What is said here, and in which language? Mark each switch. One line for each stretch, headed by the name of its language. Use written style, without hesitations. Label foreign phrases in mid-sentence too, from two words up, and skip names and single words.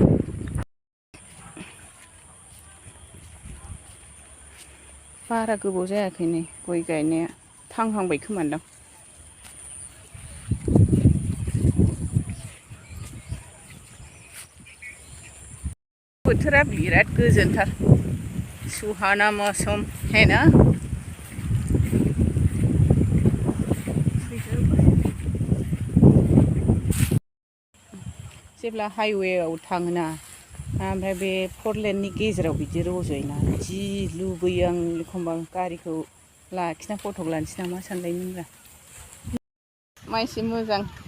Bodo: बारा गोबाव जायाखै नै गय गायनाया थांहांबाय खोमादां बोथोरा बिराद गोजोनथार
Hindi: सुहाना मौसम है ना
Bodo: जेब्ला हाइवेआव थाङोना ओमफ्राय बे फरलेननि गेजेराव बिदि रज'योना जि लुबैयो आं एखमबा गारिखौ लाखिना फट' लानोसै नामा सानलायोमोनब्रा मानसि मोजां